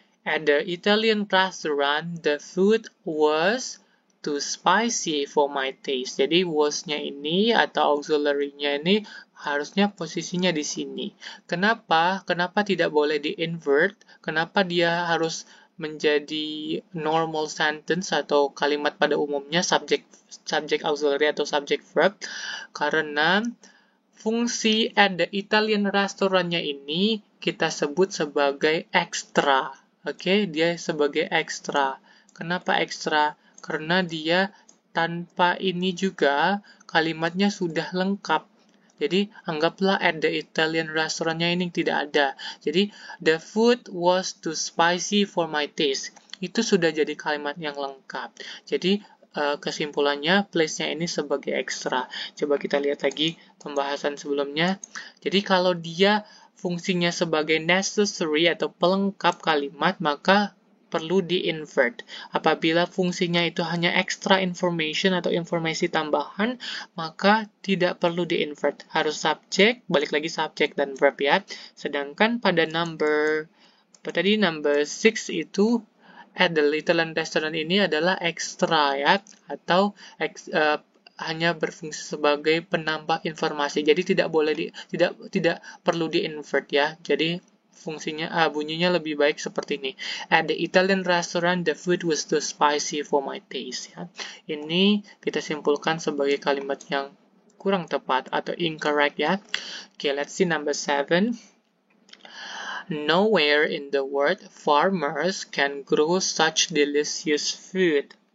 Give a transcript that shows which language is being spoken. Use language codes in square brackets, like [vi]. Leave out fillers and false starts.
[en] At the Italian restaurant, the food was too spicy for my taste. [id] Jadi was-nya ini atau auxiliary-nya ini harusnya posisinya di sini. Kenapa? Kenapa tidak boleh di-invert? Kenapa dia harus menjadi normal sentence atau kalimat pada umumnya subject auxiliary atau subject verb? Karena fungsi [en] at the Italian restaurant- [id] nya ini kita sebut sebagai extra. Oke, dia sebagai extra. Kenapa extra? Karena dia tanpa ini juga kalimatnya sudah lengkap. Jadi anggaplah [en] at the Italian restaurant- [id] nya ini tidak ada. Jadi [en] the food was too spicy for my taste. [id] Itu sudah jadi kalimat yang lengkap. Jadi kesimpulannya place-nya ini sebagai extra. Coba kita lihat lagi pembahasan sebelumnya. Jadi kalau dia fungsinya sebagai necessary atau pelengkap kalimat, maka perlu di-invert. Apabila fungsinya itu hanya [en] extra information [id] atau informasi tambahan, maka tidak perlu di-invert. Harus subject, balik lagi subject dan verb ya. Sedangkan pada number 6 itu [en] at the Italian restaurant [id] ini adalah extra ya, atau hanya berfungsi sebagai penambah informasi. Jadi tidak boleh tidak perlu di-invert ya. Jadi bunyinya lebih baik seperti ini. [en] At the Italian restaurant, the food was too spicy for my taste. [id] Ya. Ini kita simpulkan sebagai kalimat yang kurang tepat atau incorrect ya. [en] Okay, let's see number 7. Nowhere in the world farmers can grow such delicious food.